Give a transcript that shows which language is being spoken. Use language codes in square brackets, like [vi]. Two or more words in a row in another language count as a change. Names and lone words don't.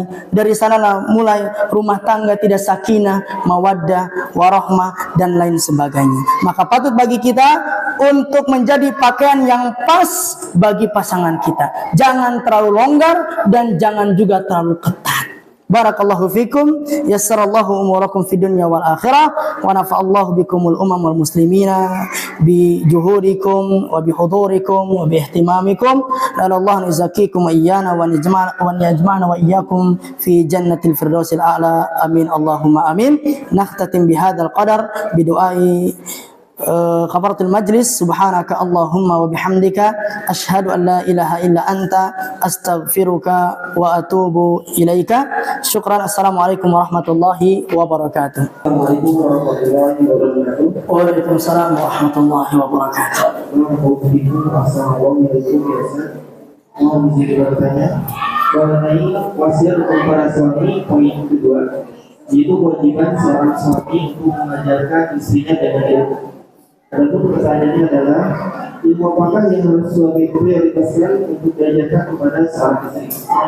[id] Dari sanalah mulai rumah tangga tidak sakinah, mawaddah, warahmah dan lain sebagainya. Maka patut bagi kita untuk menjadi pakaian yang pas bagi pasangan kita. Jangan terlalu longgar dan jangan juga terlalu ketat. [ar] بارك الله فيكم, يسر الله أموركم في الدنيا والآخرة، ونفع الله بكم والمسلمين بجهودكم وبحضوركم وباهتمامكم. الله يزكيكم وإيانا ويجمعنا وإياكم في جنة الفردوس الأعلى. آمين اللهم آمين. نختتم بهذا القدر بدعاء كفارة المجلس. سبحانك اللهم وبحمدك أشهد أن لا إله إلا أنت أستغفرك وأتوب إليك. Syukran. السلام عليكم ورحمة الله وبركاته. السلام عليكم ورحمة الله وبركاته. وعليكم السلام ورحمة الله وبركاته. [id] Assalamualaikum mohon izin bertanya mengenai wasiat untuk para suami, poin kedua, yaitu kewajiban seorang suami untuk mengajarkan istrinya dengan ilmu. Adapun pertanyaannya adalah, ilmu apakah yang harus suami prioritaskan untuk diajarkan kepada seorang istri?